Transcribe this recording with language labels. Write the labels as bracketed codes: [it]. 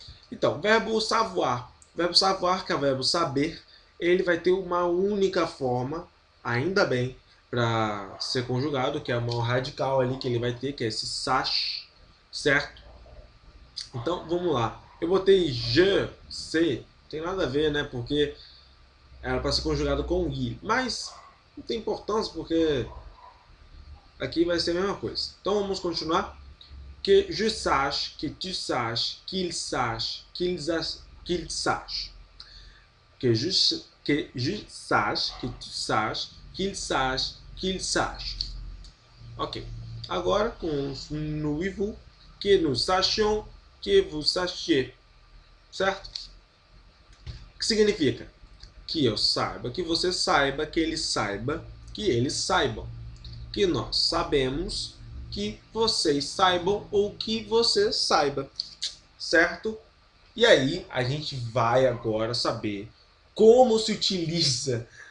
[pt] Então, verbo savoir. Verbo savoir, que é o verbo saber, ele vai ter uma única forma, ainda bem, para ser conjugado, que é uma radical ali que ele vai ter, que é esse sache, certo? Então, vamos lá. Eu botei je, sei, não tem nada a ver, né? Porque era para ser conjugado com i, mas não tem importância porque aqui vai ser a mesma coisa. Então vamos continuar. [fr] Que je sache, que tu saches, qu'il sache, qu'il sache. Que je sache, que tu saches, qu'il sache, qu'il sache. Ok. [pt] Agora, com [fr] nous [pt] e [fr] vous, que nous sachions, que vous sachiez. [pt] Certo? O que significa? Que eu saiba, que você saiba, que ele saiba, que eles saibam. Que nós sabemos, que vocês saibam ou que você saiba. Certo? E aí, a gente vai agora saber como se utiliza.